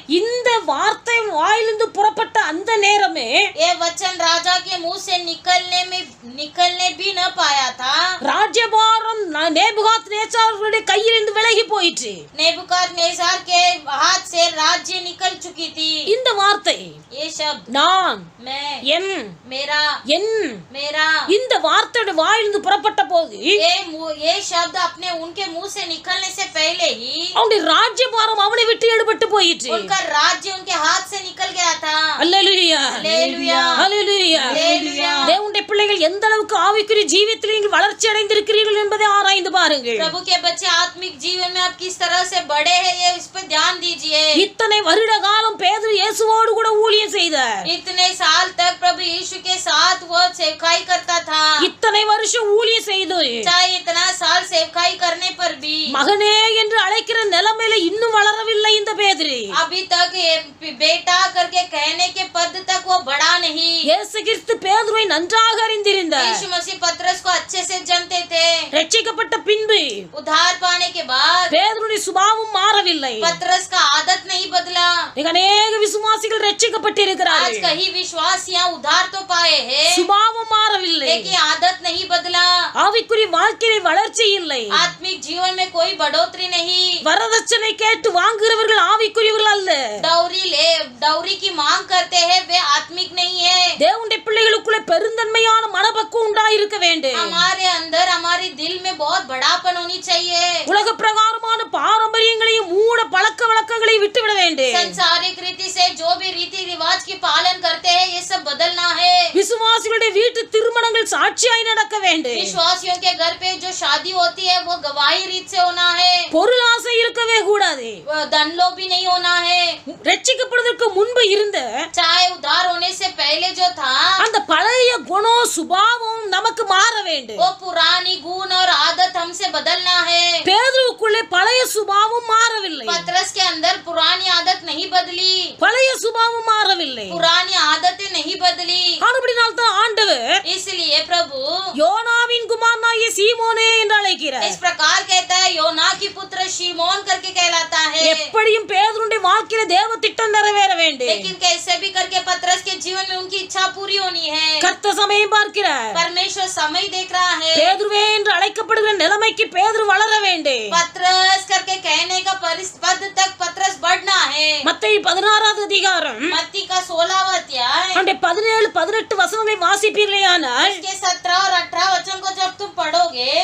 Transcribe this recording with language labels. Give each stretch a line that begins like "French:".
Tamil: இந்த வார்த்தை வாயிலிருந்து புறப்பட்ட அந்த நேரமே
Hindi: ये वचन राजा के मुंह से निकलने भी न पाया था।
Tamil: ராஜ்யபாரம் நேபுகாத்நேச்சாருடைய கையிலிருந்து விலகி போயிற்று.
Hindi: नेबुकदनेस्सर के हाथ से राज्य निकल चुकी थी।
Tamil: இந்த வார்த்தை
Hindi: ये शब्द
Tamil: நான்
Hindi: मैं
Tamil: என்
Hindi: मेरा
Tamil: இந்த வார்த்தையோட வாயிலிருந்து புறப்பட்ட போது
Hindi: ये शब्द अपने उनके मुंह से निकलने से पहले ही
Tamil: அவனுடைய ராஜ்யபாரம் அவனை விட்டு எடுபட்டு போயிற்று.
Hindi: उनका राज्य उनके हाथ से निकल गया था।
Tamil: அல்லேலூயா அல்லேலூயா அல்லேலூயா. அல்லேலூயா. தேவனுடைய பிள்ளைகள் எந்த அளவுக்கு ஆவிக்குரிய ஜீவியத்தில் நீங்கள் வளர்ச்சி அடைந்திருக்கிறீர்கள் என்பதை ஆராய்ந்து பாருங்கள்.
Hindi: प्रभु के बच्चे आत्मिक जीवन में आप किस तरह से बढ़े हैं, ये इस पर ध्यान दीजिए।
Tamil: இத்தனை வருட காலம் பேதுரு இயேசுவோடு கூட ஊழியம் செய்தார்.
Hindi: इतने साल तक प्रभु यीशु के साथ वो सेवकाई करता था।
Tamil: இத்தனை வருஷம் ஊழியம் செய்து
Hindi: चाहे इतना साल सेवकाई करने पर भी
Tamil: மகனே என்று அழைக்கிற நிலைமையில இன்னும் வளரவில்லை இந்த பேதுரு.
Hindi: अभी तक बेटा करके कहने के पद तक वो बढ़ा नहीं।
Tamil: இயேசு கிறிஸ்து பேதுருவை நன்றாக அறிந்திருந்தார்.
Hindi: यीशु मसीह पतरस को अच्छे से जानते थे।
Tamil: ரட்சிக்கப்பட்ட பின்பு
Hindi: उद्धार पाने के बाद
Tamil: பேதுருடைய சுபாவம் மாறவில்லை.
Hindi: पतरस का आदत नहीं बदला।
Tamil: அநேக விசுவாசிகள்
Hindi: आज
Tamil: ரட்சிக்கப்பட்டிருக்கிறார்கள்,
Hindi: कई विश्वासियां उद्धार तो पाए हैं,
Tamil: சுபாவம் மாறவில்லை.
Hindi: लेकिन आदत नहीं बदला।
Tamil: ஆவிக்குரிய வாழ்க்கையில வளர்ச்சி இல்லை.
Hindi: आत्मिक जीवन में कोई बढ़ोतरी नहीं।
Tamil: வரதட்சணை கேட்டு வாங்குகிறவர்கள் ஆவிக்குரியவர்கள் அல்ல.
Hindi: डौरी की मांग करते हैं, वे आत्मिक नहीं है।
Tamil: தேவனுடைய பிள்ளைகளுக்குள்ள பெருந்தன்மையான மனப்பக்குவம் உண்டாயிருக்க வேண்டும்.
Hindi: हमारे अंदर हमारे दिल में बहुत बड़ापन होनी चाहिए।
Tamil: உலக பிரகாரமான பாரம்பரியங்களையும் மூட பழக்க வழக்கங்களையும் விட்டுவிட வேண்டும்.
Hindi: संसारिक रीति से जो भी रीति रिवाज की पालन करते हैं, ये सब बदलना है।
Tamil: விசுவாசிகளுடைய வீட்டு திருமணங்கள் சாட்சியாய் நடக்க வேண்டும்.
Hindi: विश्वासियों के घर पे जो शादी होती है वो गवाही रीत से होना है।
Tamil: பொருள் ஆசை இருக்கவே கூடாது.
Hindi: धन लोभ भी नहीं होना है।
Tamil: ரட்சிக்கப்படுவதற்கு முன்பு இருந்த
Hindi: चाहे उद्धार होने से पहले जो था,
Tamil: அந்த பழைய குணம் சுபாவம் நமக்கு மாற வேண்டும்.
Hindi: वो पुरानी गुण और आदत आदत हमसे बदलना है।
Tamil: பேதுருவுக்குள்ளே பழைய சுபாவம் மாறவில்லை,
Hindi: पतरस के अंदर पुरानी आदत नहीं बदली,
Tamil: பழைய சுபாவம் மாறவில்லை.
Hindi: पुरानी आदतें नहीं बदली।
Tamil: ஆனபடினால் தான் ஆண்டவர்
Hindi: इसलिए प्रभु
Tamil: யோனாவின் குமாரனாகிய சீமோனே என்று அழைக்கிறார்.
Hindi: इस प्रकार कहता है, योना की पुत्र शिमोन करके कहलाता है।
Tamil: எப்படியும் பேதுருடைய வாழ்க்கையில தேவ திட்டம் நிறைவேற வேண்டும்.
Hindi: लेकिन कैसे भी करके पतरस के जीवन में उनकी इच्छा पूरी होनी है।
Tamil: கர்த்தர் சமயம் பார்க்கிறார்.
Hindi: परमेश्वर समय देख रहा है।
Tamil: பேதுருவே என்று அழைக்கப்படுகிற நிலைமைக்கு பேதுரு வளர வேண்டும்.
Hindi: पतरस करके कहने का पद तक पतरस बढ़ना है।
Tamil: மத்தேயு 16வது அதிகாரம்
Hindi: मत्ती का 16वां अध्याय
Tamil: அந்த 17 18 வசனங்களை வாசிப்பீர்களேயானால்
Hindi: इसके 17 और 18 वचन को जब तुम पढ़ोगे,